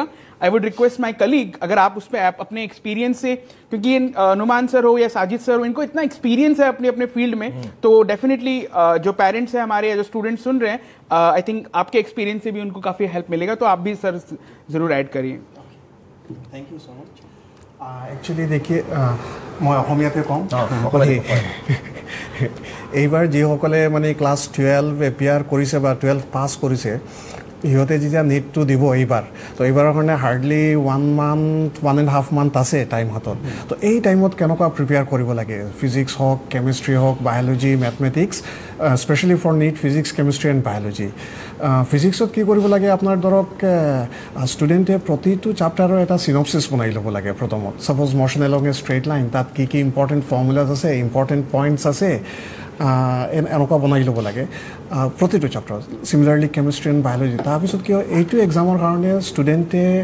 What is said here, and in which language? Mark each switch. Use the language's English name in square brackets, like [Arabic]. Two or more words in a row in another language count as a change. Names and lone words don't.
[English] I would request my colleague, [Hindi] अगर आप उस पर अपने एक्सपीरियंस से, क्योंकि ये नुमान सर हो या साजिद सर हो, इनको इतना एक्सपीरियंस है अपने अपने फील्ड में, तो डेफिनेटली जो पेरेंट्स हैं हमारे या जो स्टूडेंट्स सुन रहे हैं, [English] I think [Hindi] आपके एक्सपीरियंस से भी उनको काफी हेल्प मिलेगा। तो आप भी सर जरूर ऐड करिए। [English] thank you so much. [Hindi] एक्चुअली देखिए मैं [Assamese] অসমীয়াতে কম এইবাৰ যিসকলে মানে ক্লাছ 12 এপিয়াৰ কৰিছে বা 12 পাছ কৰিছে ইহঁতে যেতিয়া নীটটো দিব এইবাৰ তো এইবাৰৰ কাৰণে হাৰ্ডলি 1.5 মান্থ আছে টাইম হাতত তো এই টাইমত কেনেকুৱা প্ৰিপেয়াৰ কৰিব লাগে ফিজিক্স হওক কেমিষ্ট্ৰি হওক বায়'লজি মেথমেটিক্স স্পেচিয়েলি ফৰ নীট [English] physics chemistry and biology [Assamese] ফিজিক্সত কি কৰিব লাগে আপোনাৰ ধৰক ষ্টুডেণ্টে প্ৰতিটো চেপ্টাৰৰ এটা চিনপচিছ বনাই ল'ব লাগে প্ৰথমত [English] suppose motion along a straight line [Assamese] তাত কি কি [English] important formulas [Assamese] আছে [English] important points [Assamese] আছে এনেকুৱা বনাই ল'ব লাগে প্ৰতিটো চেপ্টাৰ চিমিলাৰলি [English] chemistry and biology [Assamese] তাৰপিছত কি হয় এইটো এক্সামৰ কাৰণে ষ্টুডেণ্টে